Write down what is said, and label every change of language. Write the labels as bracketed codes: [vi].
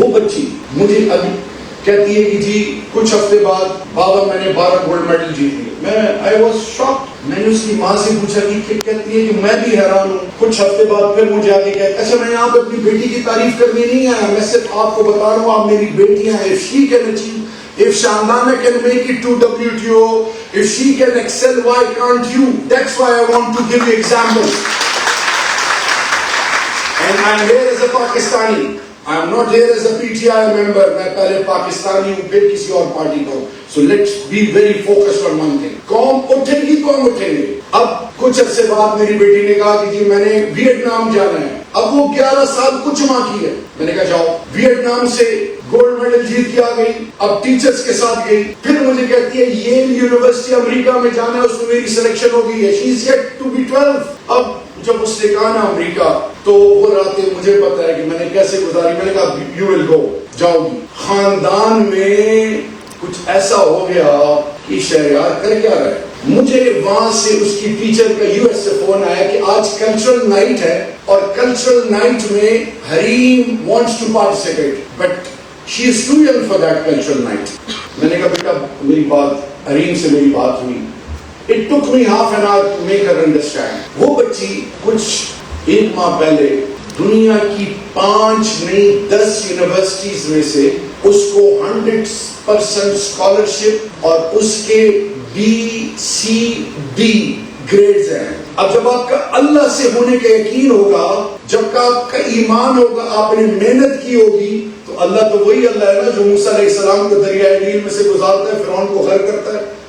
[ur] وہ بچی مجھے ابھی کہتی ہے کہ جی کچھ ہفتے بعد بابا میں نے 12 گولڈ میڈل جیت لیے. میں [en] I was shocked. [ur] میں نے اس کی ماں سے پوچھا کہ کہتی ہے کہ میں بھی حیران ہوں. کچھ ہفتے بعد پھر مجھے آگے کہتے اچھا میں یہاں پہ اپنی بیٹی کی تعریف کرنے نہیں آیا، میں صرف آپ کو بتا رہا ہوں آپ میری بیٹیاں ہیں. [en] if she can achieve, if Shandana can make it to WTO, if she can excel, why can't you? That's why I want to give you examples. And I'm here as a Pakistani. I'm not here as a PTI member. [ur] میں پہلے پاکستانی ہوں پھر کسی اور party کا ہوں. [en] So let's be very focused on one thing. [ur] قوم اٹھے گی تو ہم اٹھیں گے. اب کچھ عرصے بعد میری بیٹی نے کہا کہ جی میں نے ویتنام جانا ہے. اب وہ 11 سال کچھ ماں کی ہے. میں نے کہا جاؤ. ویتنام سے گولڈ میڈل جیت کے آ گئی. اب ٹیچرز کے ساتھ گئی. پھر مجھے کہتی ہے ییل یونیورسٹی امریکہ میں جانا ہے، اس میں میری سلیکشن ہو گئی ہے. [en] She is yet to be 12. [ur] اب جب اس نے کہا نا امریکہ، تو وہ راتیں مجھے پتا ہے کہ میں نے کیسے گزاری. میں نے کہا [en] you will go, [ur] جاؤ گی. خاندان میں کچھ ایسا ہو گیا کہ شہریار کر کیا رہے. مجھے وہاں سے اس کی ٹیچر کا US سے فون آیا کہ آج کلچرل نائٹ ہے اور کلچرل نائٹ میں [en] Hareem wants to participate but she is too young for that cultural night. [ur] میں نے کہا بیٹا میری بات حریم سے میری بات ہوئی. [en] It took me half an hour to make her understand. [ur] وہ بچی کچھ 1 ماہ پہلے دنیا کی 5 نہیں 10 یونیورسٹیز میں سے اس کو 100% اسکالرشپ اور اس کے BCD گریڈز ہیں. اب جب آپ کا اللہ سے ہونے کا یقین ہوگا، جب آپ کا ایمان ہوگا، آپ نے محنت کی ہوگی، تو اللہ تو وہی اللہ ہے نا جو موسیٰ علیہ السلام کو دریائے نیل میں سے گزارتا ہے، فرعون کو غرق کرتا ہے.